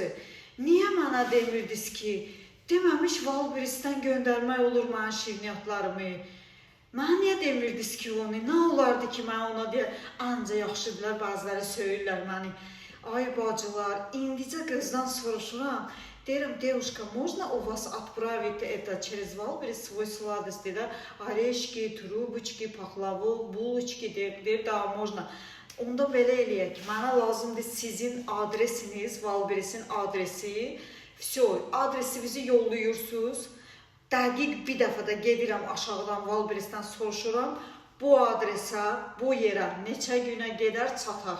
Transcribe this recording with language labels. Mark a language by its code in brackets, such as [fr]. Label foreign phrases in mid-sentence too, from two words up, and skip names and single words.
[az] Niyə mənə demirdiniz ki, deməmiş Valbirisdən göndərmək olur mənə şirniyyatlarımı? Mənə niyə demirdiniz ki onu? Nə olardı ki, mən ona deyə, anca yaxşıdırlar, bəziləri söyürlər məni. Ay bacılar, indicə qızdan soruşuram. Deyirəm, [ru] девушка, можно у вас отправить это через Валберис свой сладости, да? Орешки, трубочки, пахлаву, булочки, [az] deyir, [ru] да, можно. [az] Onda belə eləyək ki, mənə lazımdır sizin adresiniz, Valberisin adresi. Adresinizi yollayırsınız. Dəqiq bir dəfə də gedirəm aşağıdan Valberisdən soruşuram. Bu adresə, bu yerə neçə günə gedər, çatar.